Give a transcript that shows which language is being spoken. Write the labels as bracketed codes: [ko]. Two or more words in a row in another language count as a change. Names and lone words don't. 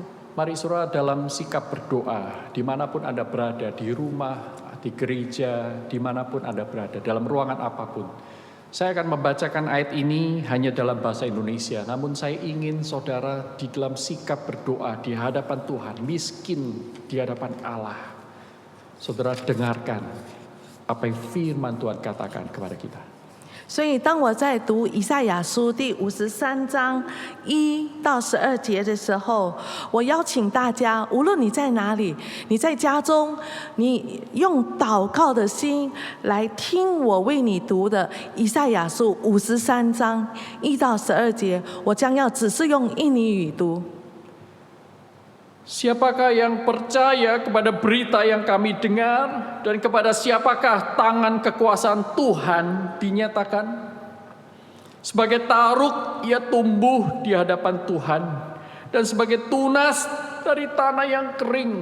[id] Mari saudara dalam sikap berdoa, dimanapun Anda berada, di rumah, di gereja, dimanapun Anda berada, dalam ruangan apapun. Saya akan membacakan ayat ini hanya dalam bahasa Indonesia, namun saya ingin saudara di dalam sikap berdoa di hadapan Tuhan, miskin di hadapan Allah. Saudara dengarkan apa yang firman Tuhan katakan kepada kita. [zh] 所以，当我在读以赛亚书第53章1到12节的时候，我邀请大家，无论你在哪里，你在家中，你用祷告的心来听我为你读的以赛亚书53章1到12节，我将要只是用印尼语读。 [id] Siapakah yang percaya kepada berita yang kami dengar dan kepada siapakah tangan kekuasaan Tuhan dinyatakan? Sebagai taruk ia tumbuh di hadapan Tuhan dan sebagai tunas dari tanah yang kering.